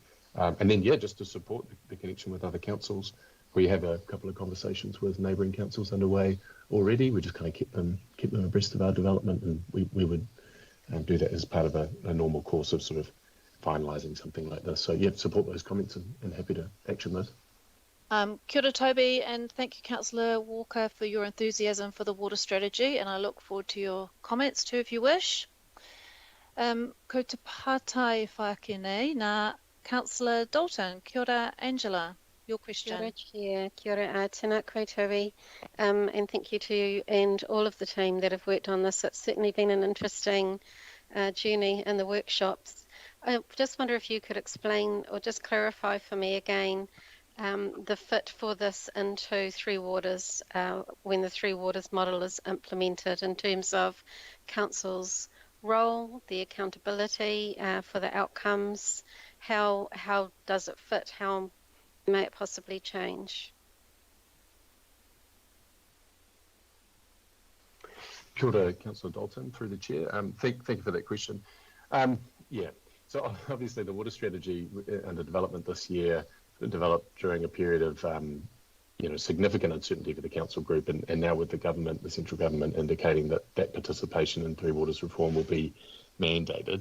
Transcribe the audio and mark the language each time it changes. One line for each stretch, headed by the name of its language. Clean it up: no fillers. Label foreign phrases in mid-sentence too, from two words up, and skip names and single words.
English: And then, just to support the connection with other councils, we have a couple of conversations with neighbouring councils underway already. We just kind of keep them abreast of our development, and we would do that as part of a normal course of sort of finalising something like this. So support those comments and happy to action those.
Māori: Kia ora, Toby,
English: and thank you, Councillor Walker, for your enthusiasm for the water strategy, and I look forward to your comments too, if you wish.
Māori: Ko te pātai whakene, nā Councillor Dalton. Kia ora,
English: Angela, your question.
Māori: Kia ora, Chair. Kia ora, tēnā koe, Toby.
English: And thank you to you and all of the team that have worked on this. It's certainly been an interesting journey in the workshops. I just wonder if you could explain or just clarify for me again the fit for this into Three Waters when the Three Waters model is implemented in terms of Council's role, the accountability for the outcomes. How does it fit? How may it possibly change?
Māori: Kia ora,
English: Councillor Dalton, through the chair. Thank you for that question. Yeah, so obviously the water strategy under development this year developed during a period of significant uncertainty for the council group, and now with the government, the central government, indicating that participation in Three Waters reform will be mandated.